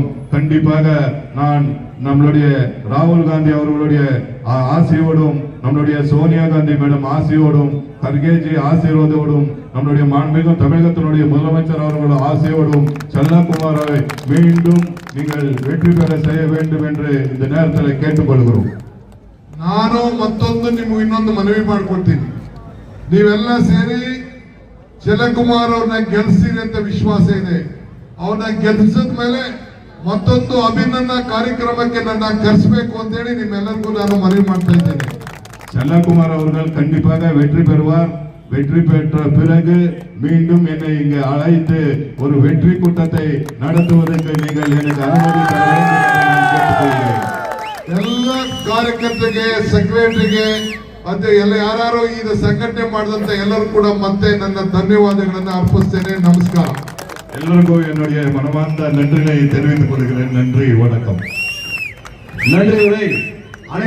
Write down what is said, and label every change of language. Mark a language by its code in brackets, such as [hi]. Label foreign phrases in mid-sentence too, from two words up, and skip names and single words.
[ta] கண்டிப்பாக நான் நம்மளுடைய ராகுல் காந்தி அவர்களுடைய ஆசையோடும், நம்மளுடைய சோனியா காந்தி மேடம் ஆசையோடும், கர்கேஜி ஆசீர்வாதோடும், நம்மளுடைய மாண்புமிகு தமிழகத்தினுடைய முதலமைச்சர் அவர்கள் ஆசையோடும் செல்லகுமாரை மீண்டும் நீங்கள் வெற்றி பெற செய்ய வேண்டும் என்று இந்த நேரத்தில் கேட்டுக்கொள்கிறோம். [kn] ನಾನು ಮತ್ತೊಂದು ನಿಮ್ಗೆ ಇನ್ನೊಂದು ಮನವಿ ಮಾಡ್ಕೊಳ್ತೀನಿ. ನೀವೆಲ್ಲ ಸೇರಿ ಜಲಕುಮಾರ್ ಅವ್ರನ್ನ ಗೆಲ್ಸಿರಿ ಅಂತ ವಿಶ್ವಾಸ ಇದೆ. ಅವ್ರನ್ನ ಗೆಲ್ಸಿದ ಮೇಲೆ ಮತ್ತೊಂದು ಅಭಿನಂದನಾ ಕಾರ್ಯಕ್ರಮಕ್ಕೆ ನನ್ನ ಕರೆಸಬೇಕು ಅಂತ ಹೇಳಿ ನಿಮ್ಮೆಲ್ಲರಿಗೂ ನಾನು ಮನವಿ ಮಾಡ್ತಾ ಇದ್ದೇನೆ. [ta] செல்லகுமார் அவர்கள் கண்டிப்பாக வெற்றி பெறுவார். வெற்றி பெற்ற பிறகு மீண்டும் என்னை இங்கு அழைத்து ஒரு வெற்றி கூட்டத்தை நடத்துவதற்கு நீங்கள் எனக்கு அனுமதி தர வேண்டும் என்று நான் கேட்டுக்கொள்கிறேன். [kn] ಎಲ್ಲ ಕಾರ್ಯಕರ್ತರಿಗೆ, ಸೆಕ್ರೆಟರಿಗೆ ಮತ್ತೆ ಎಲ್ಲ ಯಾರು ಈ ಸಂಘಟನೆ ಮಾಡಿದಂತ ಎಲ್ಲರೂ ಕೂಡ ಮತ್ತೆ ನನ್ನ ಧನ್ಯವಾದಗಳನ್ನು ಅರ್ಪಿಸ್ತೇನೆ. ನಮಸ್ಕಾರ. [ta] எல்லோருக்கும் என்னுடைய மனமார்ந்த நன்றினை தெரிவித்துக் கொள்கிறேன். நன்றி, வணக்கம். நன்றி உரை.